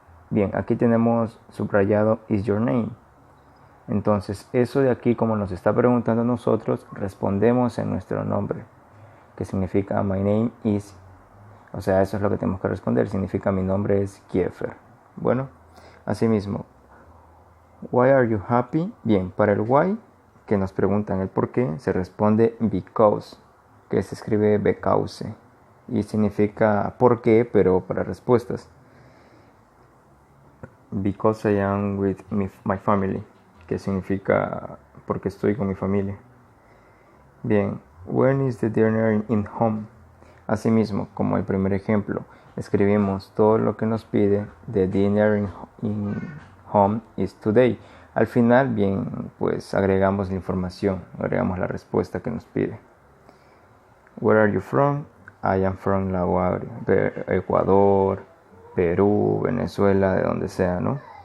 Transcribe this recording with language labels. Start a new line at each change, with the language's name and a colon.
Spanish: Bien, aquí tenemos subrayado is your name. Entonces, eso de aquí, como nos está preguntando a nosotros, respondemos en nuestro nombre, que significa
English: my name is.
Spanish: O sea, eso es lo que tenemos que responder, significa mi nombre es Kiefer. Bueno, asimismo,
English: why are you happy?
Spanish: Bien, para el why, que nos preguntan el por qué, se responde because, que se escribe because, y significa por qué, pero para respuestas.
English: Because I am with my family,
Spanish: que significa porque estoy con mi familia. Bien,
English: when is the dinner in home?
Spanish: Asimismo, como el primer ejemplo, escribimos todo lo que nos pide.
English: The dinner in home is today.
Spanish: Al final, bien, pues agregamos la información, agregamos la respuesta que nos pide.
English: Where are you from? I am from
Spanish: Ecuador, Perú, Venezuela, de donde sea, ¿no?